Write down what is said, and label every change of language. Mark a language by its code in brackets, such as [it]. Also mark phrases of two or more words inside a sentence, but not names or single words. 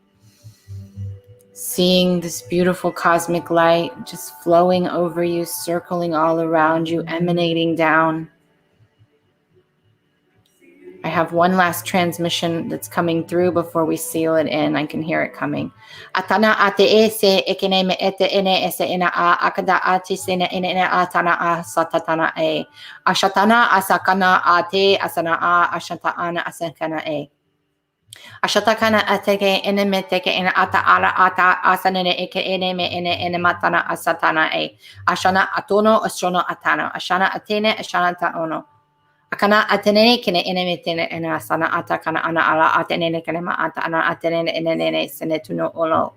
[en] Seeing this beautiful cosmic light just flowing over you, circling all around you, emanating down. I have one last transmission that's coming through before we seal it in. I can hear it coming. Atana ate ese ekeneme ete ene ese ina a akada ate sene ene atana a satatana e. Ashatana asakana ate asana a ashatana asakana e. Ashatakana ateke enemeteke en ata ala ata asanene eke eneme ene matana asatana e. Ashana atono ashono atano. Ashana atene ashana taono. Akana atenene kene enemetene ene asana ata kana ana ala atenene kene ma ata ana atenene enene senetuno olo.